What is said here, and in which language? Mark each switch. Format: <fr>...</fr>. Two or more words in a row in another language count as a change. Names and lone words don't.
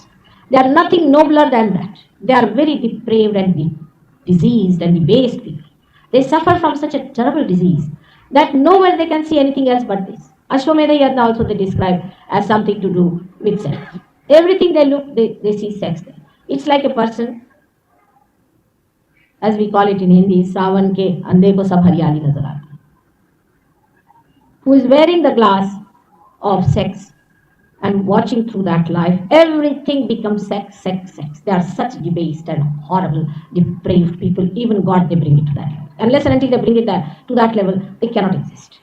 <en>They are nothing nobler than that. They are very depraved and diseased and debased people. They suffer from such a terrible disease that nowhere they can see anything else but this. Ashwamedha Yajna also they describe as something to do with sex. Everything they look, they see sex there. It's like a person, as we call it in Hindi,</en> <hi>सावन के अंधे को सब हरियाली नज़र आता,</hi> <en>who is wearing the glass of sex and watching through that life, everything becomes sex, sex, sex. They are such debased and horrible, depraved people. Even God, they bring it to that level. Unless and until they bring it to that level, they cannot exist.</en>